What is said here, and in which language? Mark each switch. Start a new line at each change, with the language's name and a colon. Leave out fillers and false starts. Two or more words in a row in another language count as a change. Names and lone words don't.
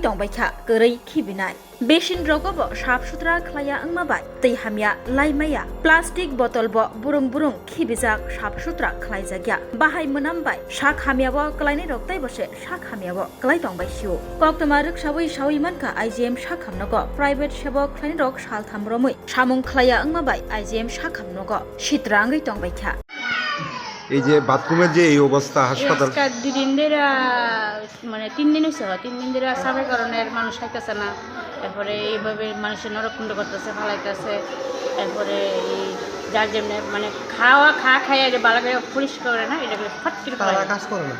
Kok Borok: tongbai kha korei khibinai Besin rogobo sap sutra khlaya angma bai tei hamya laimaya
English: plastic bottle
Kok Borok: bo burung khibijak sap sutra khlaijagya bahai munam bai sak hamyabo klaini roktai bose sak hamyabo klai tongbai siu koktoma ruksawi sawi manka IGM sakhamnogo private sebok klaini rok saltham romui samung khlaya angma bai IGM sakhamnogo sitrangui tongbai kha
Bangla: এই যে বাথরুমের যে এই অবস্থা হাসপাতাল দুদিন ধরে মানে 3 দিন হয়েছে 3 দিন ধরে সাফাই কারণে মানুষ খাইতেছে না তারপরে এইভাবে মানুষের নরকুণ্ড করতেছে ফালাইতেছে তারপরে এই যার জন্য মানে খাইয়া যে বালা করে পরিষ্কার করে না এটা ফট করে কাজ করে না